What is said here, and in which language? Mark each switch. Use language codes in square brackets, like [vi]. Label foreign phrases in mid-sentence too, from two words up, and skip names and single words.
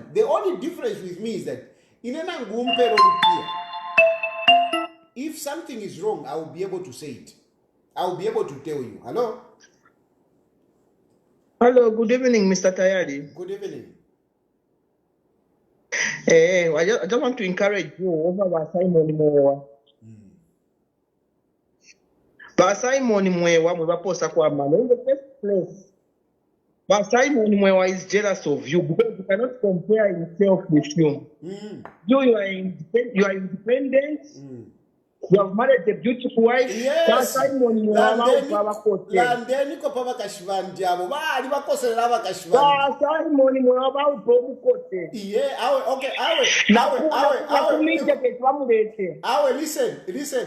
[en] The only difference with me is that in an angumpe if something is wrong, I will be able to say it. I will be able to tell you. Hello? Hello, good evening, Mr. Tayali. Good evening. I just want to encourage you over Simon Mwewa. [bem] Simon Mwewa, mwebaposa kwa mano. [en] In the first place, Simon Mwewa is jealous of you because he cannot compare himself with you. You are independent. You have married a beautiful wife. Yes. Simon listen.